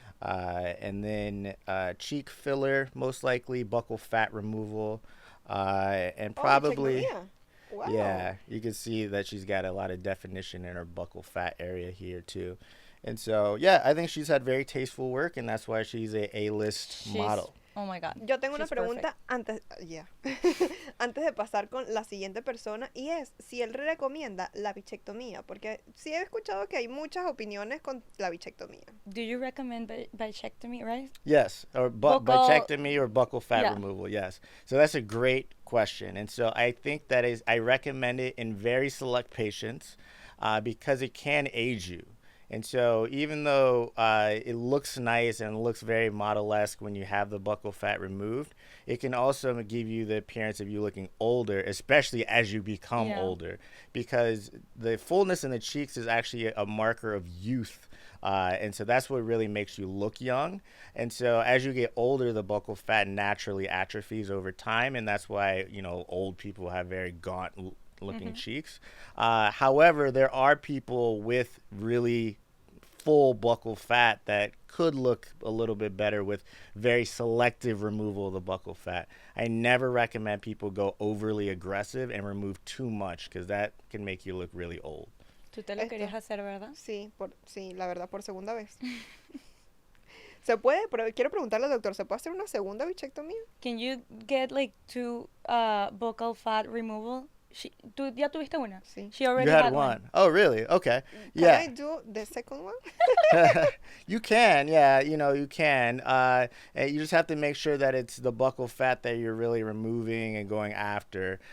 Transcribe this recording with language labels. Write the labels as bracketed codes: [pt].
[en] And then cheek filler, most likely, buccal fat removal, and probably... Oh, wow. Yeah, you can see that she's got a lot of definition in her buccal fat area here too. And so, yeah, I think she's had very tasteful work, and that's why she's a A-list model. Oh my God. [es] Yo tengo una [en] She's [es] pregunta antes, antes de pasar con la siguiente persona, y es si él recomienda la bichectomía, porque sí he escuchado que hay muchas opiniones con la bichectomía. [en] Do you recommend bichectomy, right? Yes, or Buccal- bichectomy or buccal fat Yeah. removal, yes. So that's a great question. And so I think I recommend it in very select patients because it can age you. And so even though it looks nice and looks very model-esque when you have the buccal fat removed, it can also give you the appearance of you looking older, especially as you become older, because the fullness in the cheeks is actually a marker of youth. And so that's what really makes you look young. And so as you get older, the buccal fat naturally atrophies over time, and that's why, old people have very gaunt looking cheeks. However, there are people with really full buccal fat that could look a little bit better with very selective removal of the buccal fat. I never recommend people go overly aggressive and remove too much, because that can make you look really old. [es] Tú te lo querías hacer, ¿verdad? Sí, sí, la verdad, por segunda vez. ¿Se puede? Pero quiero preguntarle al doctor, ¿se puede hacer una segunda bichectomía? [en] Can you get like two buccal fat removal? [es] ¿Tú ya tuviste una? Sí. [en] She already You had had one. Oh, really? Okay. Can Yeah. I do the second one? You can, yeah, you can. And you just have to make sure that it's the buccal fat that you're really removing and going after.